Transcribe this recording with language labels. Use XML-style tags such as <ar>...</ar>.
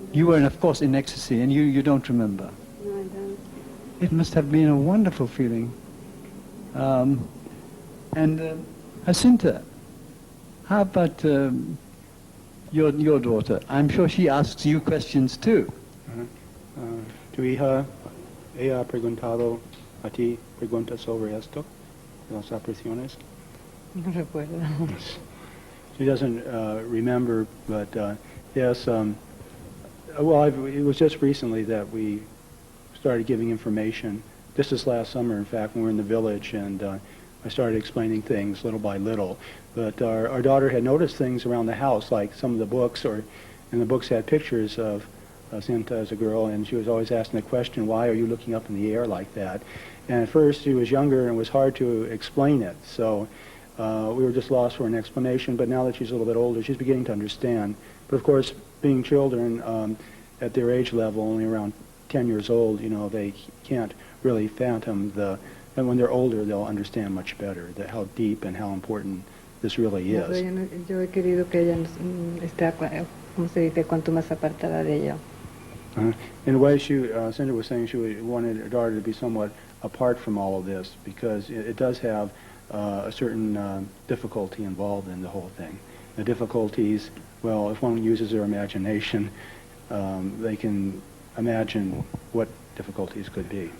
<en>You were, of course, in ecstasy, and you don't remember. No, I don't. It must have been a wonderful feeling. And Jacinta, how about your daughter? I'm sure she asks you questions too.</en> <es>Tu hija, ella ha preguntado a ti preguntas sobre esto, las apariciones. No recuerdo.</es> <en>She doesn't remember, but yes. Well, it was just recently that we started giving information just this last summer, in fact, when we were in the village, and I started explaining things little by little. But our daughter had noticed things around the house, like some of the books, and the books had pictures of Jacinta as a girl, and she was always asking the question, why are you looking up in the air like that? And at first she was younger and it was hard to explain it, so we were just lost for an explanation. But now that she's a little bit older, she's beginning to understand. But of course, being children at their age level, only around 10 years old, they can't really fathom and when they're older, they'll understand much better how deep and how important this really is.</en> <es>Yo he querido que ella esté, como se dice, cuanto más apartada de ella.</es> <en>In a way, Cindy was saying she wanted her daughter to be somewhat apart from all of this, because it does have a certain difficulty involved in the whole thing. The difficulties, well, if one uses their imagination, they can imagine what difficulties could be.</en>